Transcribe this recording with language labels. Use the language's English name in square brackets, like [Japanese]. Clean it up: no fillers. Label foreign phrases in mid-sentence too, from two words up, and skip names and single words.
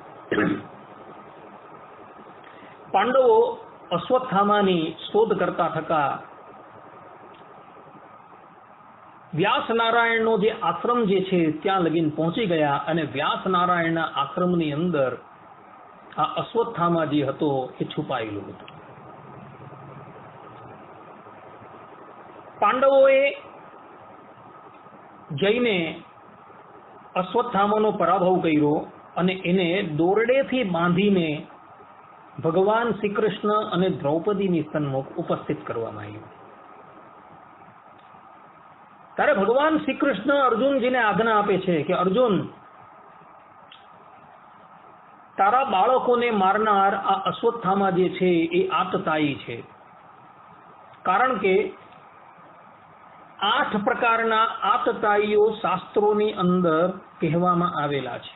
[Gujarati] પાંડવો અશ્વત્થામાની શોધ કરતા થકા વ્યાસ નારાયણનો જે આશ્રમ જે છે ત્યાં લગીન પહોંચી ગયા અને વ્યાસ નારાયણના આશ્રમની અંદર આ અશ્વત્થામા જે હતો એ છુપાયેલો હતો। પાંડવોએ જઈને અશ્વત્થામાનો પરાભવ કર્યો અને એને દોરડેથી બાંધીને ભગવાન શ્રીકૃષ્ણ અને દ્રૌપદીની સન્મુખ ઉપસ્થિત કરવામાં આવ્યો। ત્યારે ભગવાન શ્રી કૃષ્ણ અર્જુનજીને આજ્ઞા આપે છે કે અર્જુન, તારા બાળકોને મારનાર આ અશ્વત્થામા જે છે એ આતતાયી છે. કારણ કે 8 પ્રકારના આતતાયીઓ શાસ્ત્રોની અંદર કહેવામાં આવેલા છે.